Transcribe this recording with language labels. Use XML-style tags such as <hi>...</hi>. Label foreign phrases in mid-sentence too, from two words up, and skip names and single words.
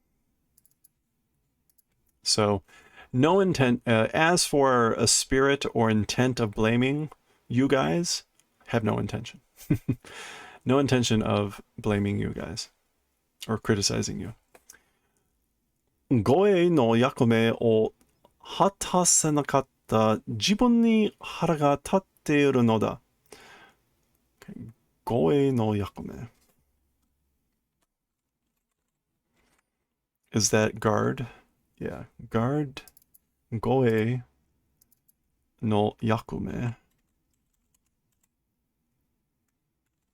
<en>So, no intent. As for a spirit or intent of blaming, you guys have no intention. No intention of blaming you guys or criticizing you.</en> <ja>護衛の役目を果たせなかった自分に腹が立っているのだ. 護衛の役目.</ja> <en>Is that guard? Yeah, guard.</en> <ja>護衛の役目.</ja>